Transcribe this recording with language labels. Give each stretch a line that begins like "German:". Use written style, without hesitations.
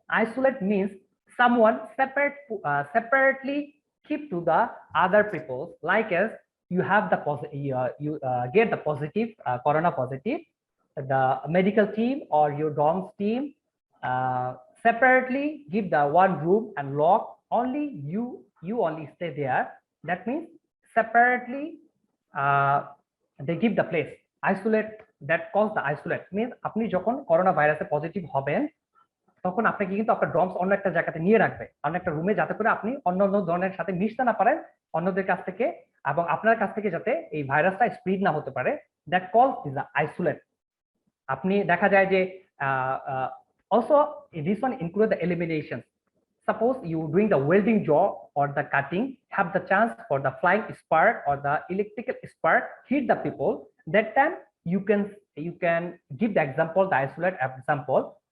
English: Isolate means someone separately keep to the other people, like as you have the you get the positive corona positive, the medical team or your dorms team separately give the one room and lock, only you only stay there. That means separately they give the place. Isolate, that calls the isolate means
Bangla: আপনি যখন corona ভাইরাসে positive হবেন তখন আপনাকে কিন্তু আপনার ড্রমস অন্য একটা জায়গাতে নিয়ে রাখবে, অন্য একটা রুমে, যাতে করে আপনি অন্য ধরনের সাথে মিশতে না পারেন অন্যদের কাছ থেকে, এবং আপনার কাছ থেকে যাতে এই ভাইরাসটা স্প্রিড না হতে পারে।
English: That call is the isolate.
Bangla: আপনি দেখা যায় যে
English: also this one include the elimination. Suppose you doing the welding job or the cutting, have the chance for the flying spark or the electrical spark hit the people. That time you can give the example, the isolate example.